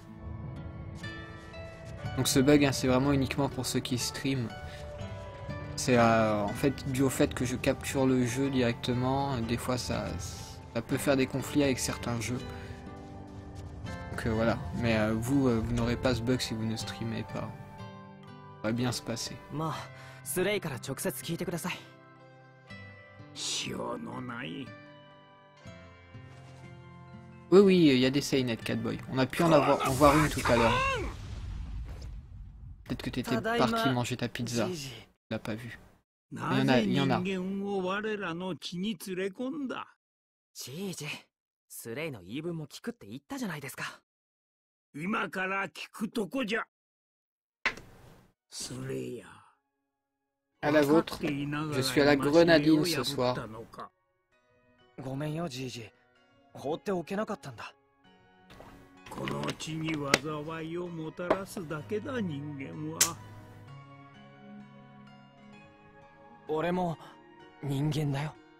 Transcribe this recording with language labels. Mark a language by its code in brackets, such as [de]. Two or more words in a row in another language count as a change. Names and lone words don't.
[fr] Donc ce bug, hein, c'est vraiment uniquement pour ceux qui streament. C'est en fait dû au fait que je capture le jeu directement. Des fois, ça peut faire des conflits avec certains jeux. Donc voilà. Mais vous n'aurez pas ce bug si vous ne streamez pas. Ça va bien se passer. [ja] まあ、スレイから直接聞いてください。塩のない [fr] Oui, oui, il y a des Seinet, Catboy. On a pu en voir une tout à l'heure. Peut-être que t'étais parti manger ta pizza. [ja] じいじ。 [fr] Tu l'as pas vu. [ja] なぜいやな人間を我らの地に連れ込んだ？じいじ、スレイの言い分も聞くって言ったじゃないですか。今から聞くとこじゃ。スレイヤ。 [fr] À la vôtre. Je suis à la grenadine ce soir. [ja] ごめんよ、じいじ。放っておけなかったんだ。この地に災いをもたらすだけだ、人間は。俺も人間だよ。